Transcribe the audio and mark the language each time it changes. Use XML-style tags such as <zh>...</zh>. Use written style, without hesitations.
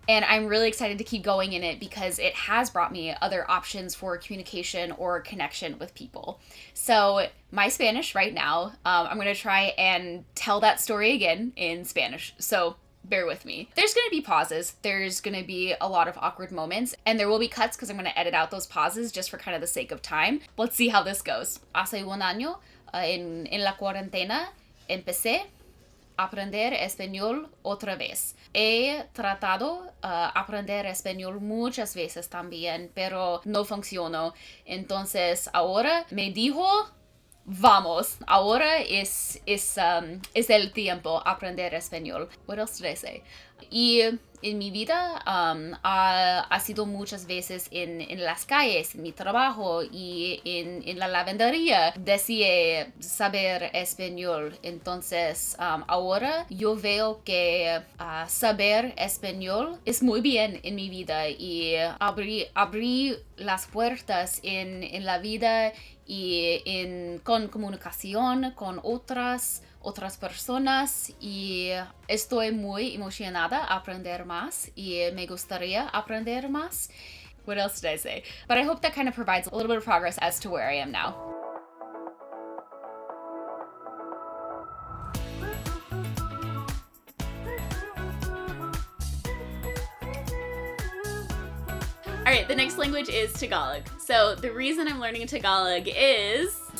<en>And I'm really excited to keep going in it because it has brought me other options for communication or connection with people. So my Spanish right now, I'm going to try and tell that story again in Spanish. So bear with me. There's going to be pauses. There's going to be a lot of awkward moments, and there will be cuts because I'm going to edit out those pauses just for kind of the sake of time. Let's see how this goes.</en> <es>Hace un año, en la cuarentena, empecé a aprender español otra vez. He tratado aprender español muchas veces también, pero no funcionó. Entonces ahora me dijo, vamos, ahora es el tiempo aprender español.</es> <en>What else did I say?</en> <es>Y en mi vida ha sido muchas veces en las calles, en mi trabajo y en la lavandería. Deseé saber español. Entonces ahora yo veo que saber español es muy bien en mi vida y abrí las puertas en la vida y con comunicación con otras personas, y estoy muy emocionada a aprender más y me gustaría aprender más.</es> <en>What else did I say? But I hope that kind of provides a little bit of progress as to where I am now. All right, the next language is Tagalog. So the reason I'm learning Tagalog is...</en>